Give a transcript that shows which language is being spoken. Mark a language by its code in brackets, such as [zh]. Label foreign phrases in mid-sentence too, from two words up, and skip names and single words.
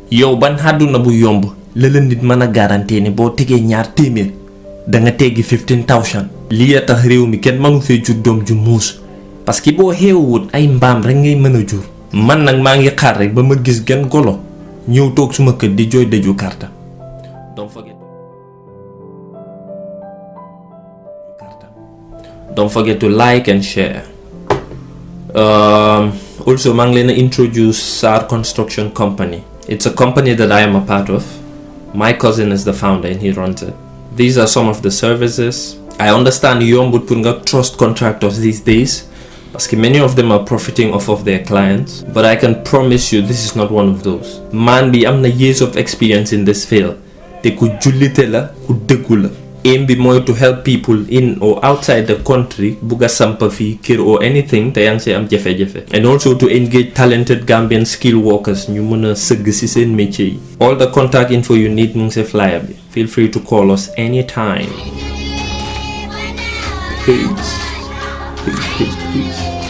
[wo] Yow ban àdduna bu yomb la la nit mën a garantie ne boo tegee ñaar téeméer da nga teggi [en] fifteen thousand. [wo] Lii a tax réew mi kenn mënu fee jur doom ju muus. [fr] Parce que [wo] boo xeewuwut ay mbaam rek ngay mën a jur. Man nag maa ngi xaar rek ba ma gis genn golo ñëw toog suma kër di jooy dëju karta. [en] Don't forget. Don't forget to like and share. Um, also, [wo] maa ngi leen a introduce Sarr Construction Company. [en] It's a company that I am a part of. My cousin is the founder and he runs it. These are some of the services. I understand [wo] yombut pour nga [en] trust contractors these days, [fr] parce que [en] many of them are profiting off of their clients. But I can promise you this is not one of those. [wo] Man bi am na [en] years of experience in this field. [wo] Te ku jullite la, ku dëggu la. [en] Aim [wo] bi mooy [en] to help people in or outside the country [wo] bugg a samp fii kër [en] or anything [wo] te yaa ngi [en] see [wo] am jafe-jafe. [en] And also to engage talented Gambian skilled workers [wo] ñu mën a sëgg si seen métier yi. [en] All the contact info you need [wo] mu ngi si flyer bi. [en] Feel free to call us anytime. Peace. Peace, peace, peace.